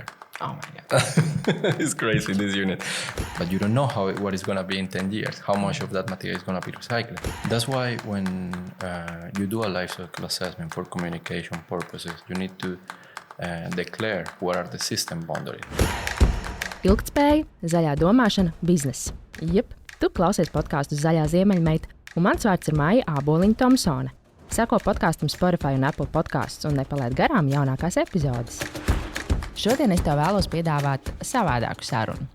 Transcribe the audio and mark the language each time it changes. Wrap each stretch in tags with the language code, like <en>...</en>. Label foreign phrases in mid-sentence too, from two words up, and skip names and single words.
<en>Oh my God. It's crazy, this unit. But you don't know what it's going to be in 10 years, how much of that material is going to be recycled. That's why when you do a life cycle assessment for communication purposes, you need to declare what are the system boundaries.</en> <lv>Ilgtspēja, zaļā domāšana, bizness. Jep, tu klausies podkāstu Zaļā ziemeļmeita, un mans vārds ir Maija Āboliņa-Tomsone. Seko podkāstam Spotify un Apple podcasts un nepalaid garām jaunākās epizodes. Šodien es tev vēlos piedāvāt savādāku sarunu.</lv>